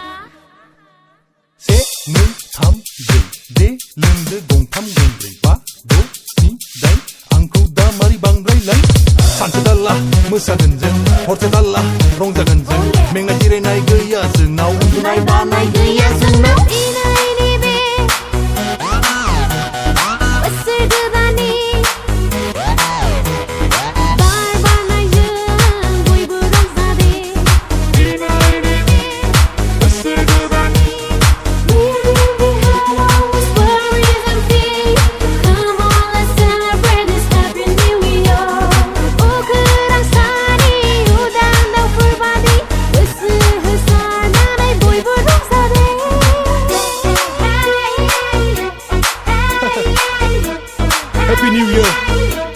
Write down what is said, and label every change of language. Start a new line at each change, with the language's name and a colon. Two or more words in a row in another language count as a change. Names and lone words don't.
Bodo: से नै थाम ब्रै दे लोंदो गंथाम गंब्रै बा द' स्नि दाइन आंखौ दा मारै बांद्रायलाय सानसे थाल्ला मोसागोन जों हरसे थाल्ला रंजागोन जों मेंनाय जिरायनाय गैया जोंनाव उन्दुनाय बानाय गैया जोंनाव दिनैनि बे बोसोर गोदाननि बार बारनायजों बयबो रंजादे दिनैनि बे बोसोर गोदाननि
English: Always worries and fear. Come on, let's celebrate this happy new year.
Bodo: Ukurang sani udan daufur badi goso hosarnanai bयबो रंजादे
English: Happy New Year